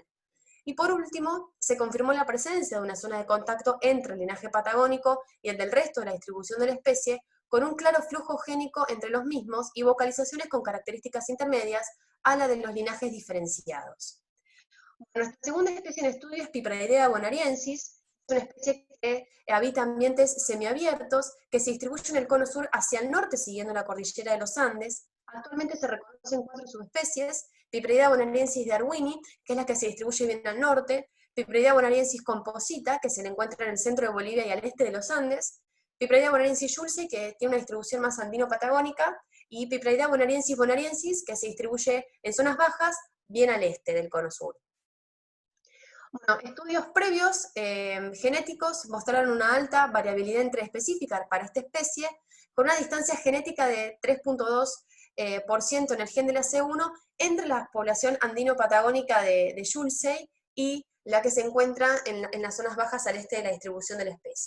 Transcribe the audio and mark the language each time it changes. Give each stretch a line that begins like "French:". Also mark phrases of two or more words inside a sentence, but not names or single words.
Spanish: Y por último, se confirmó la presencia de una zona de contacto entre el linaje patagónico y el del resto de la distribución de la especie, con un claro flujo génico entre los mismos y vocalizaciones con características intermedias a la de los linajes diferenciados. Nuestra segunda especie en estudio es Pipreidea bonariensis, es una especie que habita ambientes semiabiertos, que se distribuye en el cono sur hacia el norte siguiendo la cordillera de los Andes. Actualmente se reconocen 4 subespecies: Pipreidea bonariensis darwini, que es la que se distribuye bien al norte; Pipreidea bonariensis composita, que se le encuentra en el centro de Bolivia y al este de los Andes; Pipreidea bonariensis julsei, que tiene una distribución más andino-patagónica; y Pipreidea bonariensis, que se distribuye en zonas bajas, bien al este del cono sur. Bueno, estudios previos genéticos mostraron una alta variabilidad intraespecífica para esta especie, con una distancia genética de 3.2% en el gen de la C1 entre la población andino-patagónica de julsei y la que se encuentra en las zonas bajas al este de la distribución de la especie.